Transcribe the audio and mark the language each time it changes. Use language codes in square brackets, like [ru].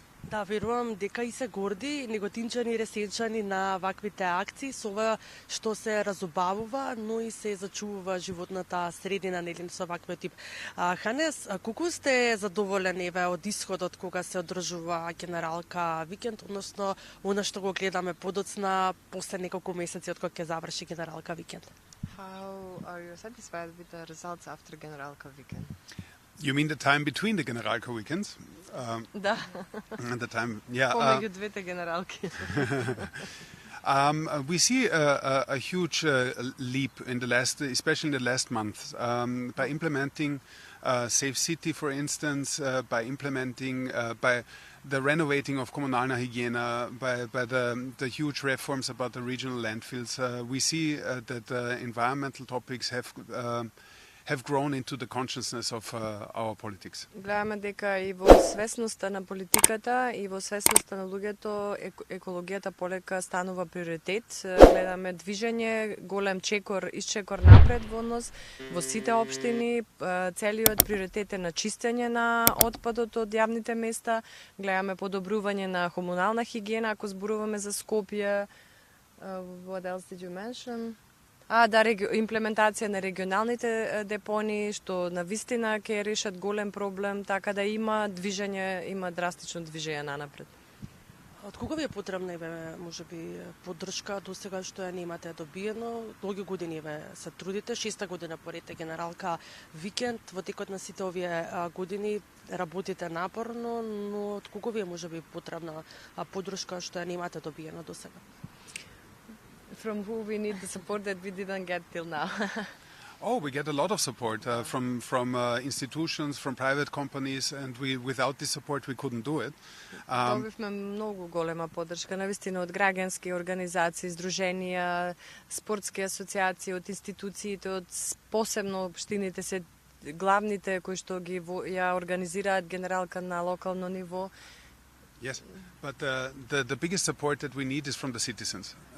[mk] Да, верувам дека и се горди неготинчани и ресенчани на ваквите акции со ова што се разубавува, но и се зачувува животната средина нели со ваквиот тип. Ханес, колку сте задоволен еве од исходот кога се одржува генералка викенд, односно она што го гледаме подоцна после неколку месеци од кога ќе заврши генералка викенд? [en] How are you satisfied with the results after Generalka weekend? You mean the time between the Generalka weekends? [mk] Да, [en] And the time, yeah. [mk] помеѓу двете генералки. [en] We see a huge leap in the last, especially in the last month, by implementing Safe City, for instance, by implementing, by the renovating of Kommunalna Hygiene, by the huge reforms about the regional landfills. We see that environmental topics have grown into the consciousness of our politics. [mk] Гледаме дека и во свесноста на политиката и во свесноста на луѓето екологијата полека станува приоритет. Гледаме движење, голем исчекор напред во однос во сите општини. Целиот приоритет е на чистење на отпадот од јавните места. Гледаме подобрување на комунална хигиена, ако зборуваме за Скопје. [en] What else did you mention? [mk] Имплементација на регионалните депони, што на вистина ќе решат голем проблем, така да има движење, има драстично движење нанапред. Од кога ви е потребна можеби поддршка до сега што ја немате добиено? Долги години се трудите, 6-та година поред е генералка викенд, во текот на сите овие години работите напорно, но од кога ви е можеби потребна поддршка што ја немате добиено до сега? [en] From who we need the support that we didn't get till now. Oh, we get a lot of support from institutions, from private companies, and without this support we couldn't do it. [mk] Добивме многу голема поддршка, навистина од граѓански организации, здруженија, спортски асоциации, од институциите, од посебно општините се главните кои што ги ја организираат генералка на локално ниво. [en] Yes, but the biggest support that we need is from the citizens.